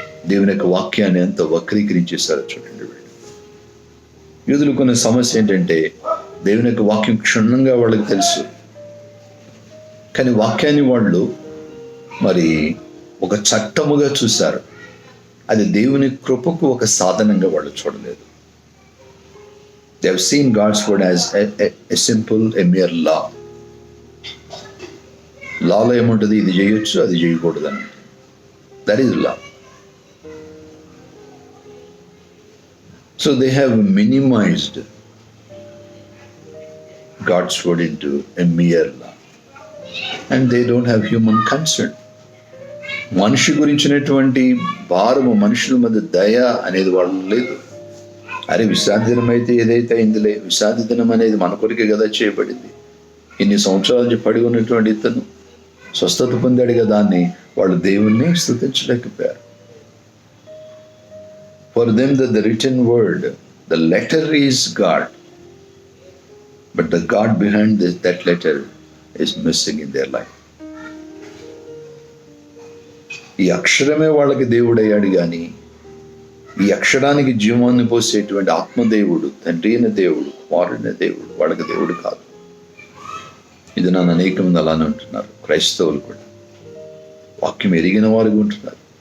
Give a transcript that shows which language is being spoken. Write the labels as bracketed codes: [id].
[te] దేవుని యొక్క వాక్యాన్ని ఎంత వక్రీకరించేశారో చూడండి వీళ్ళు. యూదులు కొన్న సమస్య ఏంటంటే, దేవుని యొక్క వాక్యం క్షుణ్ణంగా వాళ్ళకి తెలుసు, కానీ వాక్యాన్ని వాళ్ళు మరి ఒక చట్టముగా చూశారు. అది దేవుని కృపకు ఒక సాధనంగా వాళ్ళు చూడలేదు. [en] They have seen God's word as a simple, a mere law. [te] లాలో ఏముంటుంది, ఇది చేయొచ్చు అది చేయకూడదు అని. [en] That is law. So they have minimized God's word into a mere law. And they don't have human concern. [te] మనిషి గురించినటువంటి భారము, మనుషుల మధ్య దయ అనేది వాళ్ళు లేదు. అరే విశ్రాంతి దినం అయితే ఏదైతే అయిందిలే, విశ్రాంతి దినం అనేది మన కొరికే కదా చేయబడింది, ఇన్ని సంవత్సరాల నుంచి పడి ఉన్నటువంటి ఇతను స్వస్థత పొందాడు కదా అని వాళ్ళు దేవుణ్ణి స్తుతించలేకపోయారు. [en] For them the written word, the letter is God, but the God behind that letter is missing in their life. [te] ఈ అక్షరమే వాళ్ళకి దేవుడయ్యాడు కానీ ఈ అక్షరానికి జీవాన్ని పోసేటువంటి ఆత్మదేవుడు, తండ్రి అయిన దేవుడు, కుమారుడైన దేవుడు వాళ్ళకి దేవుడు కాదు. ఇది నన్ను అనేక మంది అలానే ఉంటున్నారు. క్రైస్తవులు కూడా వాక్యం ఎరిగిన వారికి ఉంటున్నారు.